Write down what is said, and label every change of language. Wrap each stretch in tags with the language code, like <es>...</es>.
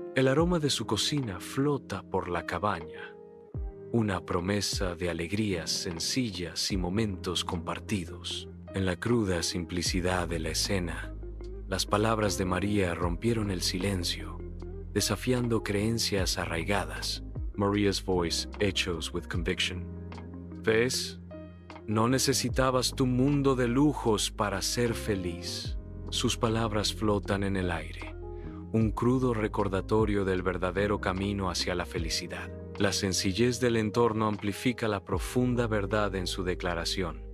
<es>El aroma de su cocina flota por la cabaña. Una promesa de alegrías sencillas y momentos compartidos. En la cruda simplicidad de la escena, las palabras de María rompieron el silencio, desafiando creencias arraigadas.</es> <en>Maria's voice echoes with conviction.</en> <es>¿Ves? No necesitabas tu mundo de lujos para ser feliz. Sus palabras flotan en el aire, un crudo recordatorio del verdadero camino hacia la felicidad. La sencillez del entorno amplifica la profunda verdad en su declaración.</es>